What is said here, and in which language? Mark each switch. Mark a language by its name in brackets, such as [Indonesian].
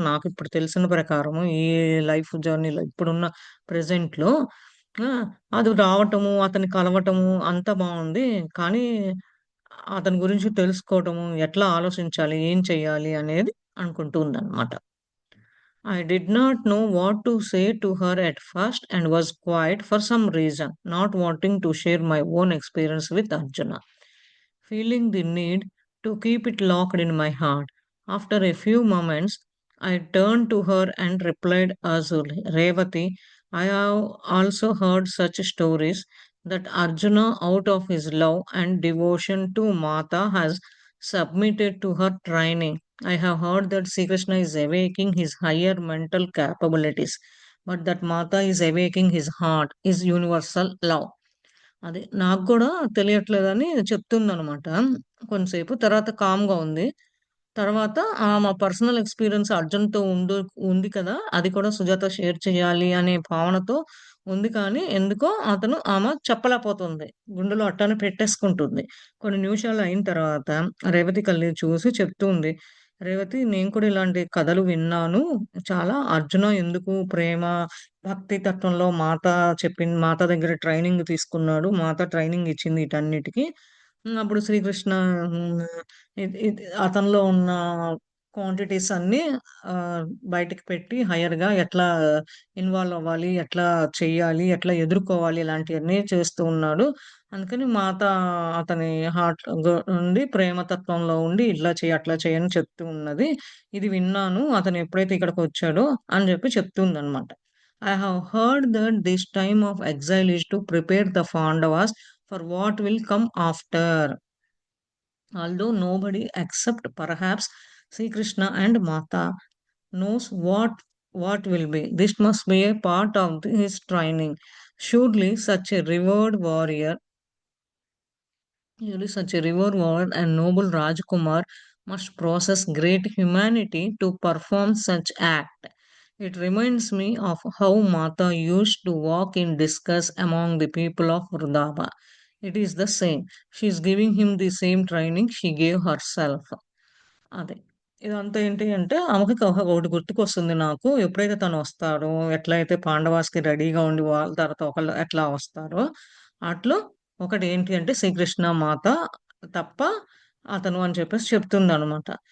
[Telugu] నాకిప్పుడు తెలిసిన ప్రకారము ఈ లైఫ్ జర్నీలో ఇప్పుడున్న ప్రెజెంట్‌లో ఆ! అది రావటము, అతన్ని కలవటము అంతా బావుంది. కానీ అతని గురించి తెలుసుకోవటము, ఎట్లా ఆలోచించాలి, ఏం చేయాలి అనేది అనుకుంటూ ఉందనమాట. [English] I did not know what to say to her at first and was quiet for some reason, not wanting to share my own experience with Arjuna, feeling the need to keep it locked in my heart. After a few moments, I turned to her and replied azulely, Revati, I have also heard such stories that Arjuna, out of his love and devotion to Mata, has submitted to her training. I have heard that Sri Krishna is awakening his higher mental capabilities, but that Mata is awakening his heart, his universal love. [Telugu] అది నాకు గూడా తెలియట్లేదని చెప్తుందనమాట. కొంతసేపు తర్వాత కామ్‌గా ఉంది. తర్వాత మా personal experience అర్జున్‌తో ఉంది కదా! అది కూడా సుజాత షేర్ చేయాలి అనే భావనతో ఉంది కానీ, ఎందుకో ఆమె చెప్పలేకపోతుంది. గుండెలో అట్టానే పెట్టేసుకుంటుంది. కొన్ని నిమిషాలు అయిన తర్వాత రేవతి కళ్ళి చూసి చెప్తూ ఉంది. రేవతి నేను కూడా ఇలాంటి కథలు విన్నాను. చాలా అర్జున ఎందుకు ప్రేమ, భక్తి తత్వంలో మాత దగ్గర ట్రైనింగ్ తీసుకున్నాడు. మాత ట్రైనింగ్ ఇచ్చింది ఈటన్నిటికి. అప్పుడు శ్రీకృష్ణ హ్మ్. అతనిలో ఉన్న క్వాంటిటీస్ అన్నీ బయటికి పెట్టి హైయర్‌గా ఎట్లా ఇన్వాల్వ్ అవ్వాలి, ఎట్లా చెయ్యాలి, ఎట్లా ఎదుర్కోవాలి ఇలాంటియన్నీ చేస్తూ ఉన్నాడు. అందుకని మాత అతని హార్ట్ నుండి ప్రేమతత్వంలో ఉండి ఇట్లా చెయ్యి, అట్లా చెయ్యి అని చెప్తూ ఉన్నది. ఇది విన్నాను. అతను ఎప్పుడైతే ఇక్కడికొచ్చాడో అని చెప్పి చెప్తుందనమాట. [English] I have heard that this time of exile is to prepare the Pandavas for what will come after. Although nobody except perhaps Sri Krishna and Mata knows what will be. This must be a part of his training. Surely such a revered warrior Surely such a revered warrior and noble Rajkumar must possess great humanity to perform such act. It reminds me of how Mata used to walk in disgust among the people of Vrindavan. It is the same. She is giving him the same training she gave herself. [Telugu] అదే. ఇదంతా ఏంటి అంటే ఆమెకి ఒకటి గుర్తుకొస్తుంది నాకు. ఎప్పుడైతే తను వస్తాడో, ఎట్లయితే పాండవాస్‌కి రెడీగా ఉండి వాళ్ళ తర్వాత ఒకళ్ళు ఎట్లా వస్తారో, అట్లో ఒకటేంటి అంటే శ్రీకృష్ణ మాత తప్ప అతను అని చెప్పేసి చెప్తుందనమాట.